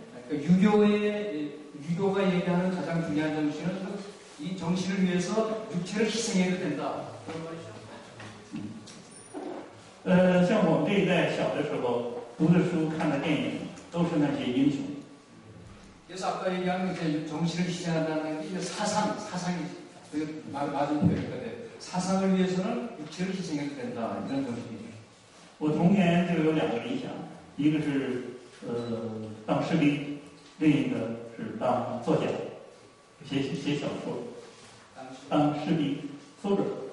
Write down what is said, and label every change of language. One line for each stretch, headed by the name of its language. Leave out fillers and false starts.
Korean: 유교가 얘기하는 가장 중요한 정신은 이 정신을 위해서 육체를 희생해도 된다. 그런 말이죠.
Chinese: 像我们这一代小的时候读的书、看的电影，都是那些英雄。
Korean: 그래서 아까 얘기한 이제 정신을 희생한다는 게 사상이 맞은 표현인데 사상을 위해서는 육체를 희생해도 된다 이런 정신이죠.
Chinese: 我童年就有2个理想，一个是当士兵，另一个是当作家，写小说。当士兵，soldier。